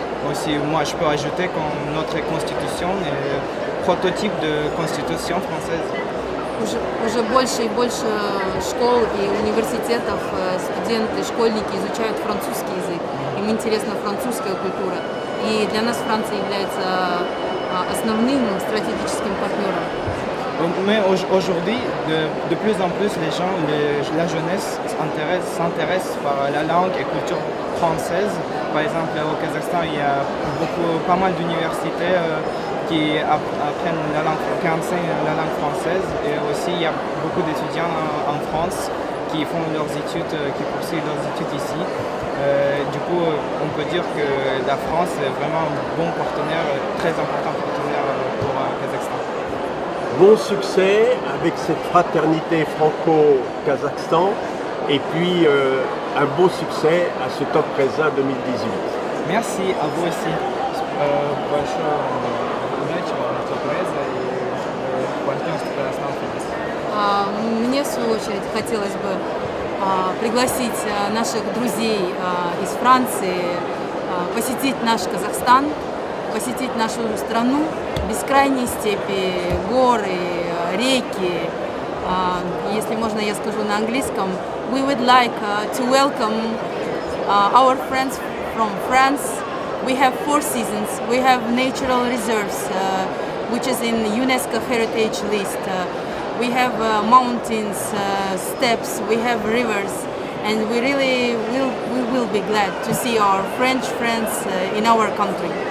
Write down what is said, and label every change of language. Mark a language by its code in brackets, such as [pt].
[fr] Aussi, moi, je peux ajouter que notre constitution est prototype de constitution française. [ru] Уже больше и больше школ и университетов студенты, школьники изучают французский язык. Им интересна французская культура. И для нас Франция является основным стратегическим партнером. [fr] Mais aujourd'hui, de plus en plus, la jeunesse s'intéresse par la langue et culture française. Par exemple, au Kazakhstan, il y a pas mal d'universités qui enseignent la langue française. Et aussi, il y a beaucoup d'étudiants en France qui font leurs études, qui poursuivent leurs études ici. Du coup, on peut dire que la France est vraiment un bon partenaire, très important partenaire pour le Kazakhstan. Bon succès avec cette fraternité franco-Kazakhstan et puis un beau succès à ce Top Presa 2018. Merci à vous aussi. [ru] Большое удачи вам на Top Presa и партнерство Казахстан Фитнес. Мне, в свою очередь, хотелось бы пригласить наших друзей из Франции посетить наш Казахстан, посетить нашу страну, бескрайние степи, горы, реки. Если можно, я скажу на английском. [en] We would like to welcome our friends from France. We have 4 seasons. We have natural reserves, which is in UNESCO Heritage List. We have mountains, steppes, we have rivers, and we will be glad to see our French friends in our country.